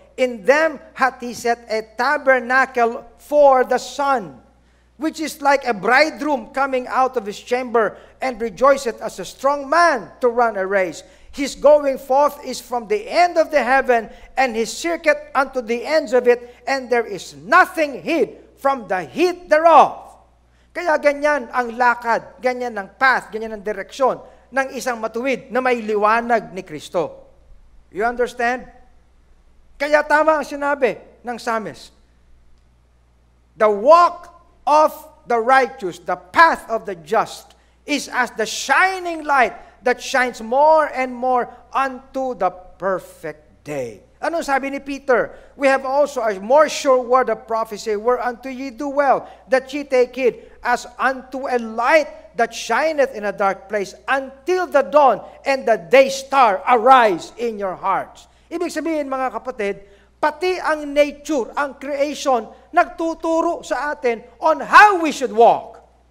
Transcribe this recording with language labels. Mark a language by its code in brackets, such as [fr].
[en] In them hath he set a tabernacle for the sun, which is like a bridegroom coming out of his chamber, and rejoiceth as a strong man to run a race. His going forth is from the end of the heaven, and his circuit unto the ends of it, and there is nothing hid from the heat thereof. [tl] Kaya ganyan ang lakad, ganyan ang path, ganyan ang direksyon ng isang matuwid na may liwanag ni Kristo. [en] You understand? [tl] Kaya tama ang sinabi ng psalmist. [en] The walk of the righteous, the path of the just, is as the shining light that shines more and more unto the perfect day. [tl] Anong sabi ni Peter? [en] We have also a more sure word of prophecy, whereunto ye do well, that ye take heed, as unto a light that shineth in a dark place, until the dawn and the day star arise in your hearts. [tl] Ibig sabihin, mga kapatid, pati ang nature, ang creation, nagtuturo sa atin [en] on how we should walk.